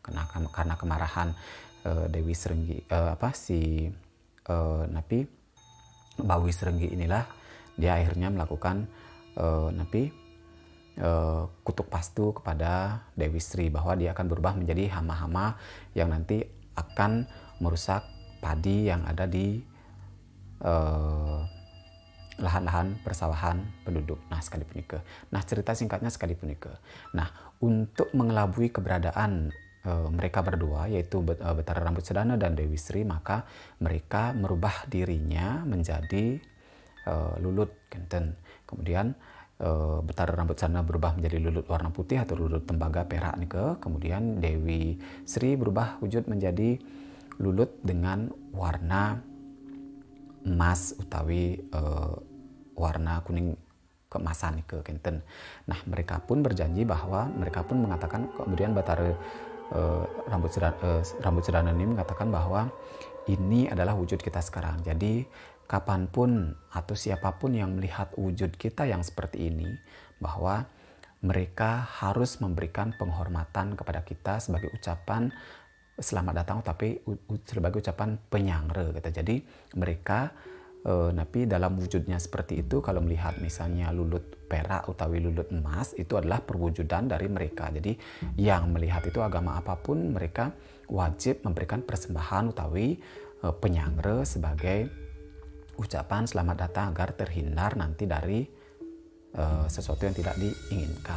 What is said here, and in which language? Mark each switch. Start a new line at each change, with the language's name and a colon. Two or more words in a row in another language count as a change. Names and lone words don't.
Indonesian: Karena kemarahan Dewi Srenggi, Bawis Renggi inilah dia akhirnya melakukan kutuk pastu kepada Dewi Sri, bahwa dia akan berubah menjadi hama-hama yang nanti akan merusak padi yang ada di lahan-lahan persawahan penduduk. Nah, sekalipun ike. Nah, cerita singkatnya sekalipun ike. Nah, untuk mengelabui keberadaan mereka berdua, yaitu Betara Rambut Sedana dan Dewi Sri, maka mereka merubah dirinya menjadi lulut.
Balinese: Kenten.
Indonesian: Kemudian Betara Rambut Sedana berubah menjadi lulut warna putih atau lulut tembaga perak nike. Kemudian Dewi Sri berubah wujud menjadi lulut dengan warna emas utawi warna kuning keemasan nike. Kenten. Nah, mereka pun berjanji bahwa mereka pun mengatakan, kemudian Betara rambut sedana ini mengatakan bahwa ini adalah wujud kita sekarang. Jadi kapanpun atau siapapun yang melihat wujud kita yang seperti ini, bahwa mereka harus memberikan penghormatan kepada kita sebagai ucapan selamat datang, tapi sebagai ucapan penyangre kata. Jadi mereka tapi dalam wujudnya seperti itu, kalau melihat misalnya lulut perak utawi lulut emas, itu adalah perwujudan dari mereka. Jadi yang melihat itu agama apapun, mereka wajib memberikan persembahan utawi penyangre sebagai ucapan selamat datang agar terhindar nanti dari sesuatu yang tidak diinginkan.